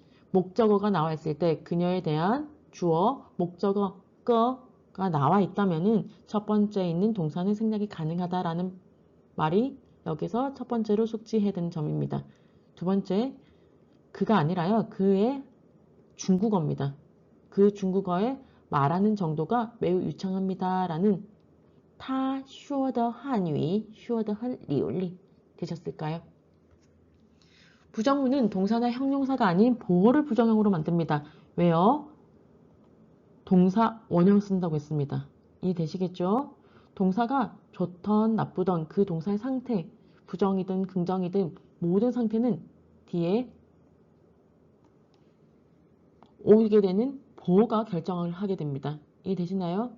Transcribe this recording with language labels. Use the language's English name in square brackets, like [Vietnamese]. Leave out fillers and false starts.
[Korean] 목적어가 나와 있을 때 그녀에 대한 주어, 목적어, 거가 나와 있다면은 첫 번째에 있는 동사는 생략이 가능하다라는 말이 여기서 첫 번째로 숙지해야 되는 점입니다. 두 번째, 그가 아니라요. 그의 중국어입니다. 그 중국어의 말하는 정도가 매우 유창합니다. 라는 [Chinese] 他说的汉语说得很流利 [Korean] 되셨을까요? 부정문은 동사나 형용사가 아닌 보어를 부정형으로 만듭니다. 왜요? 동사 원형 쓴다고 했습니다. 이해되시겠죠? 동사가 좋던 나쁘던 그 동사의 상태, 부정이든 긍정이든 모든 상태는 뒤에 오게 되는 보어가 결정을 하게 됩니다. 이해되시나요?